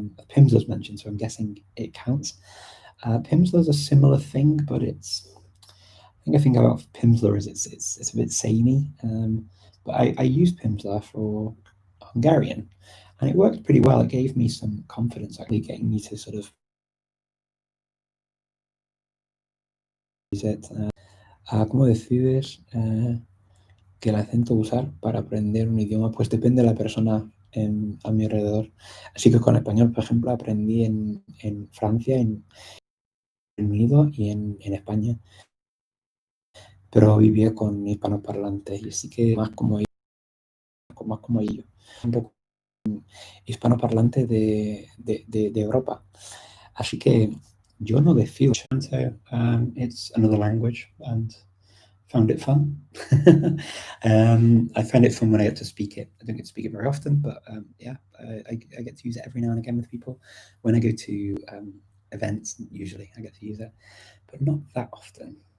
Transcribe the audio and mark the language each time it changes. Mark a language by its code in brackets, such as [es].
[en] Pimsleur's mentioned, so I'm guessing it counts. Pimsleur's a similar thing, but it's I think about Pimsleur is it's a bit samey, but I used Pimsleur for Hungarian, and it worked pretty well. It gave me some confidence, actually getting me to sort of use it. [es] ¿Cómo decides que el acento usar para aprender un idioma? Pues depende de la persona a mi alrededor. Así que con español, por ejemplo, aprendí en Francia, en Reino Unido y en España, pero vivía con hispanoparlantes y así que más como ellos, un poco hispanoparlante de Europa. Así que yo no decido. [en] It's another language and found it fun. I find it fun when I get to speak it. I don't get to speak it very often, but yeah, I get to use it every now and again with people. When I go to events, usually I get to use it, but not that often.